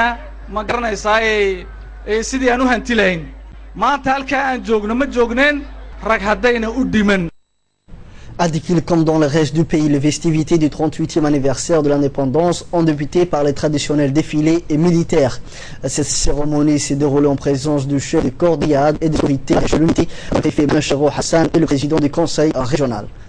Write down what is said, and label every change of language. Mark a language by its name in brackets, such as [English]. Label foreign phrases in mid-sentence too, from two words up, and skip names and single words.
[Somali] ma garanaysaa ee sidii aan u hanti lahayn maanta halka aan joogno ma joogneen rag haddayna u dhiman. [French] À Dikil, comme dans le reste du pays, les festivités du 38e anniversaire de l'indépendance ont débuté par les traditionnels défilés et militaires. Cette cérémonie s'est déroulée en présence du chef du corps d'IAD et des autorités de l'unité, le préfet Bencharo Hassan et le président du conseil régional.